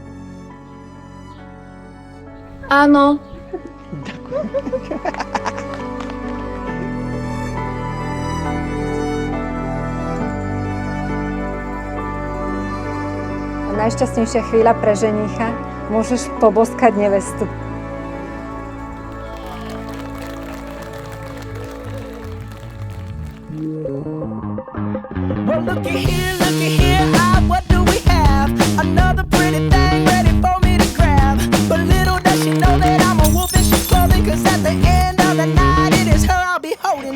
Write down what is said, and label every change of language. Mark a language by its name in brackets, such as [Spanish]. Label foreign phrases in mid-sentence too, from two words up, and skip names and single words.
[Slovak] Áno. Najšťastnejšia chvíľa pre ženícha, môžeš poboskať nevestu. [English] Well, looky here, what do we have? Another pretty thing ready for me to grab. But little does she know that I'm a wolf and she's clothing, 'cause at the end of the night it is her I'll be holding.